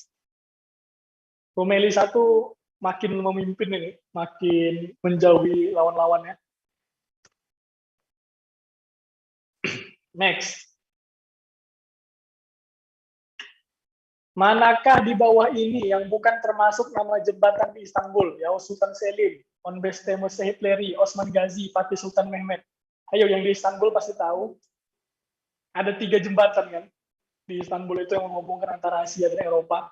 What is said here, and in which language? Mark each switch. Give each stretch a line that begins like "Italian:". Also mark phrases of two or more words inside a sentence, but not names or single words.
Indonesian: Rumeli I makin memimpin ini, makin menjauhi lawan-lawannya. Next. Manakah di bawah ini yang bukan termasuk nama jembatan di Istanbul? Yavuz Sultan Selim, Onbesteme Sehitleri, Osman Gazi, Fatih Sultan Mehmet. Ayo, yang di Istanbul pasti tahu. Ada 3 jembatan kan di Istanbul itu yang menghubungkan antara Asia dan Eropa.